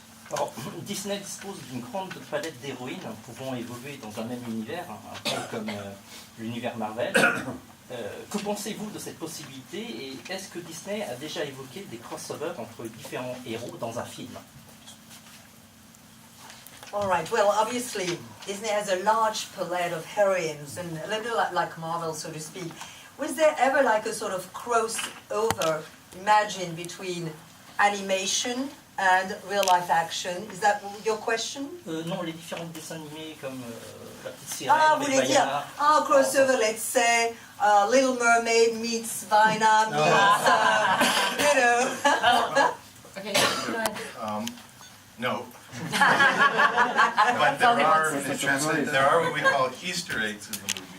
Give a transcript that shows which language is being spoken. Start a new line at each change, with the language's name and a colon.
French: Alors, Disney dispose d'une grande palette d'héroïnes pouvant évoluer dans un même univers, un peu comme l'univers Marvel. Que pensez-vous de cette possibilité et est-ce que Disney a déjà évoqué des crossovers entre différents héros dans un film?
English: All right. Well, obviously, Disney has a large palette of heroines, and a little like Marvel, so to speak. Was there ever like a sort of crossover imagined between animation and real-life action? Is that your question?
French: Non, les différents dessins animés comme La Petite Sirène, Ah, vous voulez dire, Vaïana.
English: crossover, let's say, Little Mermaid meets Vaïana meets, you know. Okay, go ahead. No. But there are what we call Easter eggs in the movie.